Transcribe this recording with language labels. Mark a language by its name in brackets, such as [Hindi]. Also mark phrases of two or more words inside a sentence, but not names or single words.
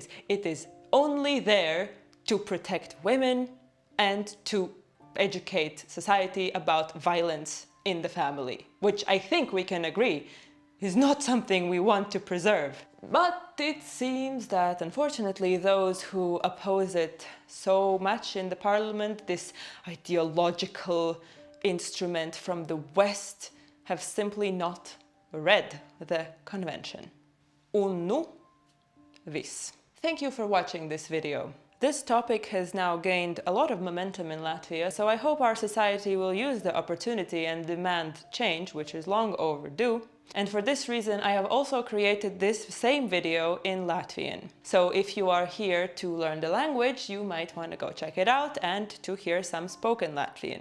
[English] It is only there to protect women and to educate society about violence in the family, which I think we can agree is not something we want to preserve. But it seems that unfortunately those who oppose it so much in the parliament, this ideological instrument from the West, have simply not read the convention. [Latvian] Un nu viss. [English] Thank you for watching this video. This topic has now gained a lot of momentum in Latvia, so I hope our society will use the opportunity and demand change, which is long overdue. And for this reason, I have also created this same video in Latvian. So if you are here to learn the language, you might want to go check it out and to hear some spoken Latvian.